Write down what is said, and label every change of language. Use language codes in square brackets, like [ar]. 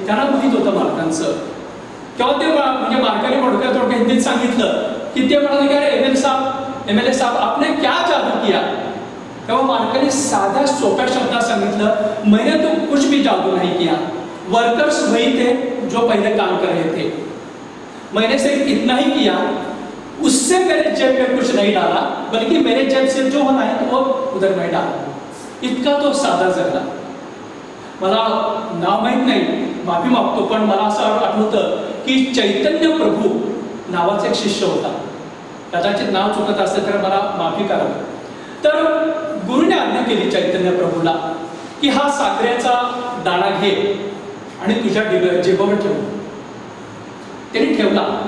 [mr] त्यांना माहीत होतं मालकांचं. तेव्हा ते म्हणजे मालकाने थोडक्यात हिंदीत सांगितलं की ते म्हणाले की [hi] अरे MLA साहब आपने क्या जादू किया. [mr] तेव्हा मालकाने साध्या सोप्या शब्दात सांगितलं, [hi] मैंने तो कुछ भी जादू नहीं किया, वर्कर्स वही थे जो पहले काम कर रहे थे, मैंने सिर्फ इतना ही किया, उससे मेरे जेब में कुछ नहीं डाला, बल्कि मेरे जेब से जो होना है वो उधर मैं डाला. [mr] इतका तो साधा जगला. मला नाव माहीत नाही, माफी मागतो, पण मला असं आठवतं की चैतन्य प्रभू नावाचा एक शिष्य होता. कदाचित नाव चुकत असेल तर मला माफी करा. तर गुरुने आज्ञा केली चैतन्य प्रभूला की हा साखरेचा दाणा घे आणि तुझ्या जेबावर ठेव. त्यांनी ठेवला.